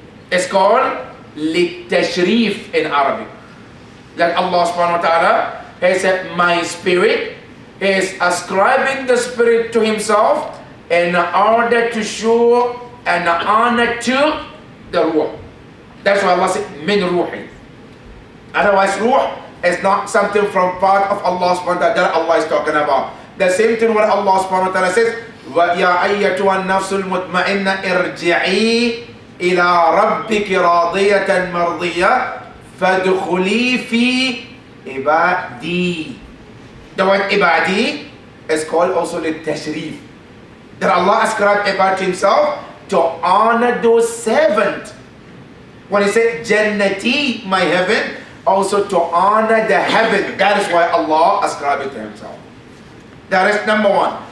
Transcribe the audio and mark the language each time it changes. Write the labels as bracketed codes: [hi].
[en] It's called للتشريف in Arabic. Like Allah subhanahu wa ta'ala has said, my spirit is ascribing the spirit to himself in order to show an honor to the ruh. That's why Allah said, min ruhi. Otherwise, ruh is not something from part of Allah subhanahu wa ta'ala that Allah is talking about. The same thing what Allah subhanahu wa ta'ala says, [ar] وَيَا أَيَّتُهَا النَّفْسُ الْمُطْمَئِنَّ إِرْجِعِي إِلَىٰ رَبِّكِ رَاضِيَةً مَرْضِيَّةً فَادْخُلِي فِي عِبَادِي. [en] The word ibadi is called also the tashrif. That Allah ascribed ibad to himself to honor those servants. When he said Jannati, my heaven, also to honor the heaven. That is why Allah ascribed it to himself. That is number one.